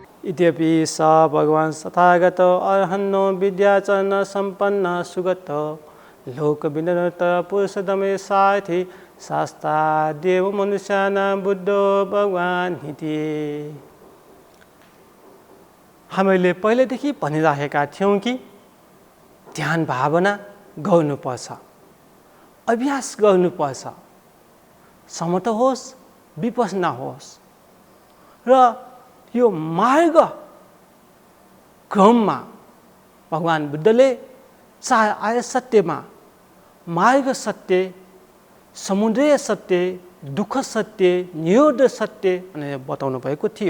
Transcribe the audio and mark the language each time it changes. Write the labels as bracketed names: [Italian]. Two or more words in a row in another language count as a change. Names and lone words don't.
[Pali] इत्यपि स भगवान् तथागत अर्हन्नो विद्याचरण सम्पन्न सुगत लोक विनत पुरुषोत्तमे साथी शास्ता देव मनुष्याना बुद्धो भगवान् हिते। [Nepali] हामीले पहिलेदेखि भनिराखेका थियौँ कि ध्यान भावना गर्नुपर्छ, अभ्यास गर्नुपर्छ, समथ होस् विपश्यना होस्। र यो मार्ग क्रममा भगवान् बुद्धले 4 आर्य सत्यमा मार्ग सत्य, समुदय सत्य, दुःख सत्य, निरोध सत्य भनेर बताउनु भएको थियो।